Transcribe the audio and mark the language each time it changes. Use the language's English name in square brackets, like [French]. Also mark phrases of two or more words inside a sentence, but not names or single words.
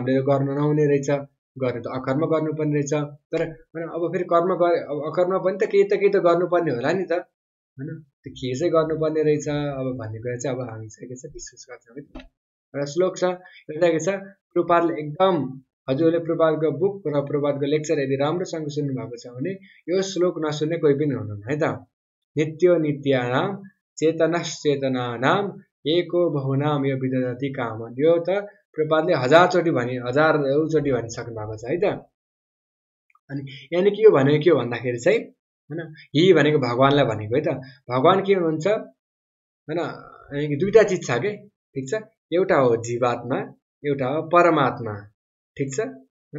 [Nepali] हामीले गर्नु नहुने रहेछ गर्ने त अकर्म गर्नुपर्ने रहेछ तर अब फेरि कर्म गरे अब अकर्म पनि त केही त गर्नुपर्ने होला नि त हैन त्यो के चाहिँ गर्नुपर्ने रहेछ अब भन्ने कुरा चाहिँ अब हामी चाहिँ के छ डिस्कस गर्छौँ है एउटा श्लोक छ एउटा के छ प्रभुपादले एकदम हजुरले प्रभुपादको बुक र प्रभुपादको लेक्चर यदि राम्रोसँग सुन्नु भएको छ भने यो श्लोक नसुन्ने कोही पनि हुनुहुन्न है त [Sanskrit] नित्यो नित्यानाम चेतनश्चेतनानां एको बहुनाम यो विदधति कामन। [Nepali] यो त प्रपातले 1000 चोटि भनि 1000 चोटि भनिसक्नु भएको छ है त। अनि यानी के हो भनेको के हो भन्दाखेरि चाहिँ हैन हि भनेको भगवानलाई भनेको है त। भगवान के हुनुहुन्छ हैन, अनि दुईटा चीज छ के, ठीक छ। एउटा हो जीवात्मा, एउटा हो परमात्मा, ठीक छ हैन।